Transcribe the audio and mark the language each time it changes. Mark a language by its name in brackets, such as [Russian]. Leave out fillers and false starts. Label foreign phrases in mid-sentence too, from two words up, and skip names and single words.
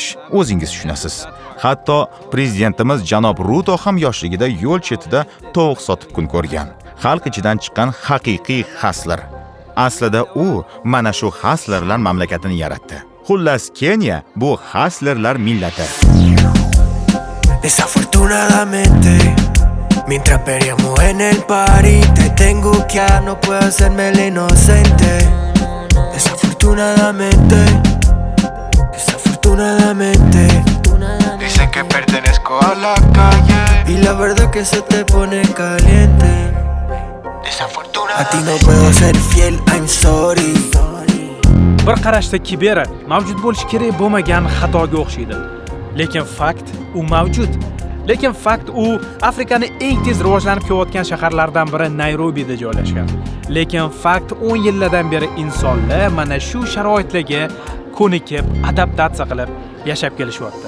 [Uzbek] O'zingiz tushunasiz. Hatto prezidentimiz janob Ruto ham yoshligida yo'l chetida tovuq sotib kun ko'rgan. Xalq ichidan chiqqan haqiqiy Hasler. Aslida u mana shu Haslerlar mamlakatini yaratdi. Xullas Keniya bu Haslerlar millati. [Spanish] Desafortunadamente, mientras peleamos en el party, te tengo que no puedo hacerme el inocente. Desafortunadamente, dicen que pertenezco a la calle y la verdad que se te pone caliente. A ti no puedo ser fiel, [English] I'm sorry. [Uzbek] Bir qarashda Kibera mavjud bo'lishi kerak bo'lmagan xatoga o'xshaydi. Lekin fakt u mavjud. Lekin fakt u Afrikaning eng tez rivojlanib kelayotgan shaharlaridan biri Nayrobida joylashgan. Lekin fakt 10 yillardan beri insonlar mana shu sharoitlarga ko'nikib, adaptatsiya qilib yashab kelishyapti.